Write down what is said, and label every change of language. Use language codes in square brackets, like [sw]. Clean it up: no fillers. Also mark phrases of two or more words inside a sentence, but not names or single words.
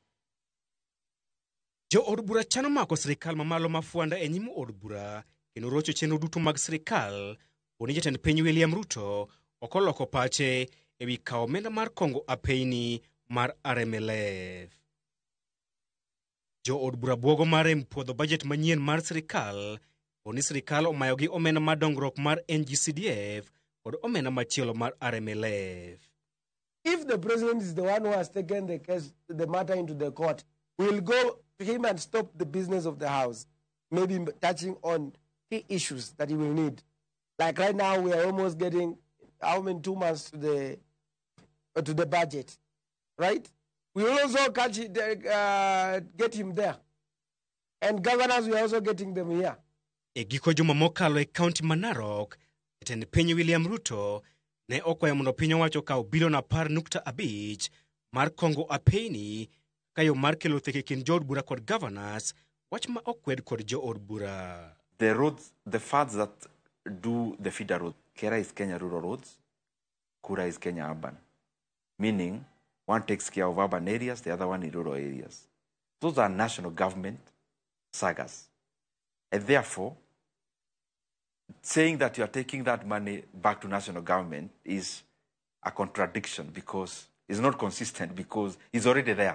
[luo] Jo od bura chano mako sirikal mamalo mafuanda e nyim od bura kendo rocho chenro duto mag sirikal oni jatend piny William Ruto okoloko pache e wi kawo omenda mar kongo apeini mar RMLF. Jo od bura bwogo mar puodho budget manyien mar sirikal oni sirikal omayo gi omenda mar dongruok mar NGCDF kod omenda machielo mar RMLF. [en] If the president is the one who has taken the matter into the court, we'll go to him and stop the business of the house, maybe touching on key issues that he will need. Like right now, we are almost getting 2 months to the budget, right? We will also get him there, and governors we are also getting them here. [luo] E giko juma mokalo e kaunti ma Narok, jatend piny William Ruto ne okwayo mondo piny owacho kawo bilion 10.5 mar kongo apeini kayo mar kelo theke kind jo od bura kod governors, wach ma okwed kod jo od bura. [en] The roads, the funds that do the feeder road, Kera is Kenya Rural Roads, Kura is Kenya Urban. Meaning, one takes care of urban areas, the other one in rural areas. Those are national government sagas. And therefore, saying that you are taking that money back to national government is a contradiction because it's not consistent because it's already there.